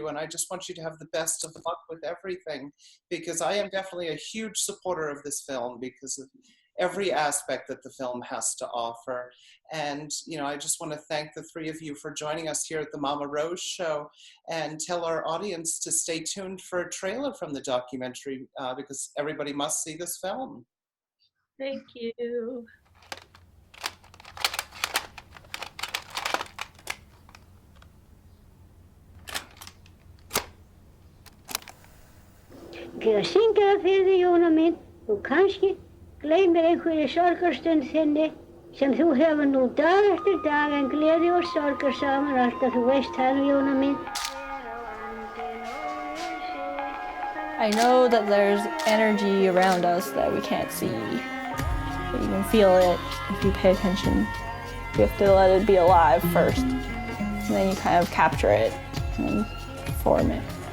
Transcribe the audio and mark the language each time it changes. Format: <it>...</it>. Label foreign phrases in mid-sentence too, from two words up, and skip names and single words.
<en>And I just want you to have the best of luck with everything, because I am definitely a huge supporter of this film because of every aspect that the film has to offer. And, I just want to thank the three of you for joining us here at the Mama Rose Show, and tell our audience to stay tuned for a trailer from the documentary because everybody must see this film. Thank you.</en> <is>Ég syngja það fyrir þig, Jóna mín. Þú kannski gleymir einhverju sorgarstund þinni sem þú hefur nú dag eftir dag, en gleði og sorgar saman alltaf, þú veist það, Jóna mín.</is> <en>I know that there's energy around us that we can't see, but you can feel it if you pay attention. You have to let it be alive first, and then you kind of capture it and perform it.</en>